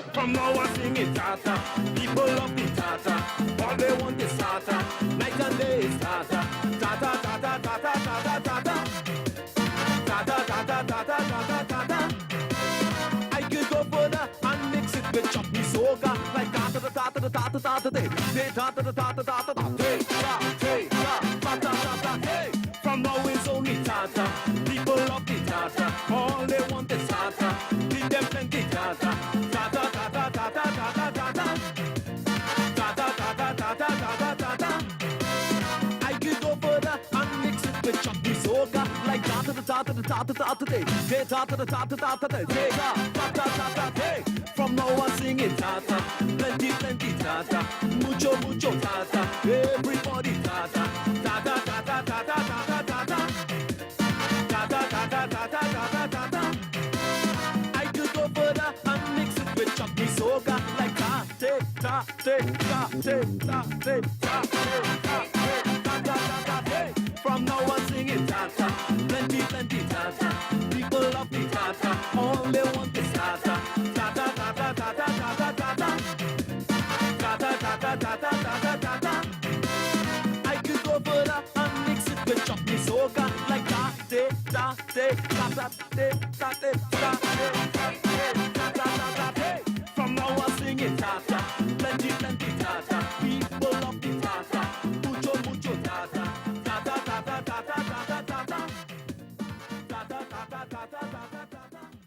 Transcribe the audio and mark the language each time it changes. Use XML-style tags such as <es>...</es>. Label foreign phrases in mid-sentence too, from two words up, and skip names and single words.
<en>From now on singing Tata, people love the Tata. All they want is Tata, night and day is Tata. Tata tata tata tata tata. Tata tata tata tata tata. I could go further and mix it with chutney soca like tata tata tata tata tay. They tata tata tata tata tay. Tay tata tata tay. From now it's only Tata. People love the Tata. All they want is Tata. Give them plenty Tata. Tata tata tata tata tata. Tata tata tata tata tata. I could go further and mix it with chutney soca like tata tata tata tata tay. They tata tata tata tay. They tata tata tay. From now on singing Tata, plenty Tata, mucho Tata. Everybody Tata, Tata tata tata tata tata. Tata tata tata tata tata. I could go further and mix From now on singing tata, plenty, plenty tata. People love the tata, all they want is tata. Tata, tata, tata, tata, tata. Tata, tata, tata, tata, tata. I could go further and mix it with chutney soca like tate, tate, tata, tate, tate, tate. From now on singing tata, plenty, plenty tata. People love the tata,</en> <es>mucho, mucho</es> <en>tata. Tata, tata, tata, tata, tata. Tata, tata, tata, tata, tata.</en>